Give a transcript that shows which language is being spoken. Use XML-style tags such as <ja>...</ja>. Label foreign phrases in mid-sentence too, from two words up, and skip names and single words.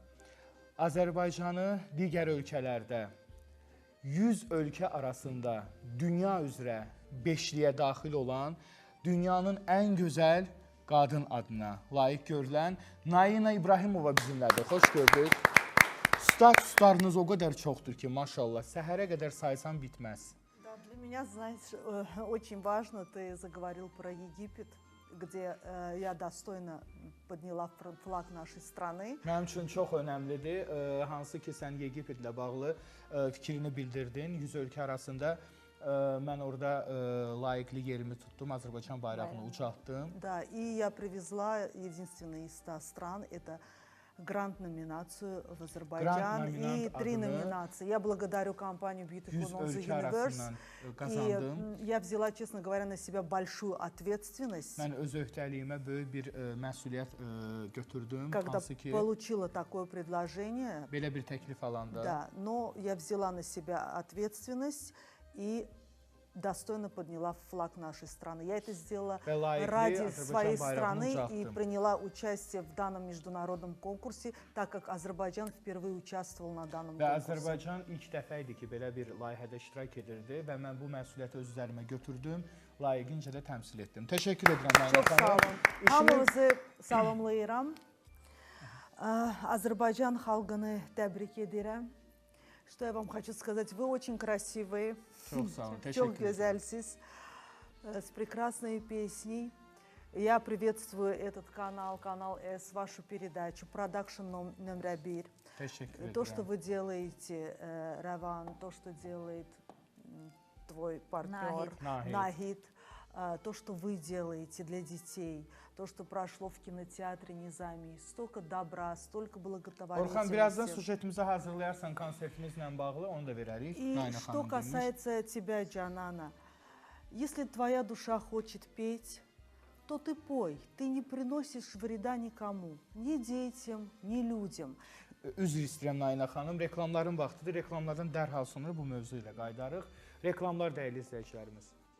<az>Azərbaycanı digər ölkələrdə 100 ölkə arasında dünya üzrə 5-liyə daxil olan dünyanın ən gözəl qadın adına layiq görülən Nayina İbrahimova bizimlədir. Xoş gördük. Statuslarınız o qədər çoxdur ki, maşallah, səhərə qədər saysan bitməz.</az> <ru>Для меня, знаешь, очень важно, ты заговорил про Египет, где я достойно подняла флаг нашей страны.</ru> <az>Mənim üçün çox önəmlidir. Hansı ki, sən Yegiptlə bağlı fikrini bildirdin. 100 ölkə arasında mən orada layiqli yerimi tutdum, Azərbaycan bayrağını ucaltdım.</az> <ru>Да, и я привезла единственный из 100 стран, это грант-номинацию в Азербайджан и 3 номинации. Я благодарю компанию Beautiful on the Universe. И я взяла, честно говоря, на себя большую ответственность.</ru> <az>Mən öz öhdəliyimə böyük bir məsuliyyət götürdüm.</az> <ru>Когда получила такое предложение.</ru> <az>Belə bir təklif alanda.</az> <ru>Да, но я взяла на себя ответственность и достойно подняла флаг нашей страны. Я это сделала ради своей страны и приняла участие в данном международном конкурсе, так как Азербайджан впервые участвовал на данном конкурсе.</ru> <az>Azərbaycan ilk dəfə idi ki, belə bir layihədə iştirak edirdi və mən bu məsuliyyəti öz üzərimə götürdüm, layiqincə də təmsil etdim. Təşəkkür edirəm.</az> <tr>Çok sağ olun.</tr> <az>Hamınızı salamlayıram. Azerbaycan xalqını təbrik edirəm.</az> <ru>Что я вам хочу сказать? Вы очень красивые,</ru> <tr>çok güzelsiniz,</tr> <ru>с прекрасной песней. Я приветствую этот канал, канал С, вашу передачу, продакшн номер 1. То, что вы делаете, Раван, то, что делает твой партнер Нахид, то, что вы делаете для детей, то, что прошло в кинотеатре Низами, столько добра, столько благотворительности.</ru> <az>Orxan, birazdan sujetimizə hazırlayarsan konsertimizlə bağlı, onu da verərik.</az> <ru>И что касается тебя, Джанана, если твоя душа хочет петь, то ты пой, ты не приносишь вреда никому, ни детям, ни людям.</ru> <az>Üzr istəyirəm Nayina xanım, reklamların vaxtıdır. Reklamlardan dərhal sonra bu mövzu ilə qayıdarıq. Reklamlar dəyərli izləyicilərimiz.</az>